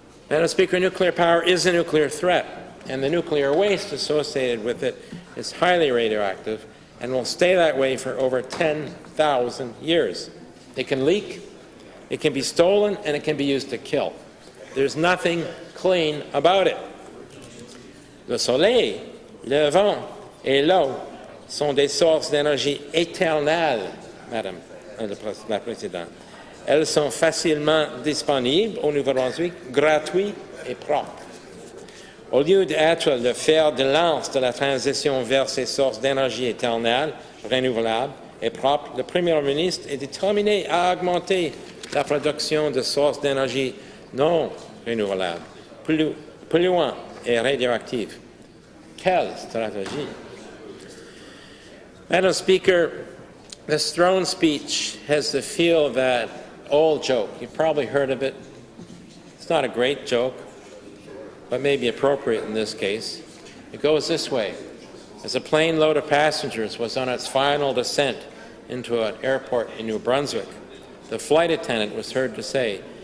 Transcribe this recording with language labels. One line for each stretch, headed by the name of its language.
English: Madam Speaker, nuclear power is a nuclear threat, and the nuclear waste associated with it is highly radioactive and will stay that way for over 10,000 years. It can leak, it can be stolen, and it can be used to kill. There's nothing clean about it.
French: Le soleil, le vent et l'eau sont des sources d'énergie éternelles, Madame la Présidente. Elles sont facilement disponibles au Nouveau-Brunswick, gratuites et propres. Au lieu d'être le fer de lance de la transition vers ces sources d'énergie éternelles, renouvelables et propres, le Premier ministre est déterminé à augmenter la production de sources d'énergie non renouvelables, polluantes et radioactives. Quelle stratégie!
English: Madam Speaker, this Throne speech has the feel of that old joke. You've probably heard of it. It's not a great joke, but maybe appropriate in this case. It goes this way. As a plane load of passengers was on its final descent into an airport in New Brunswick, the flight attendant was heard to say,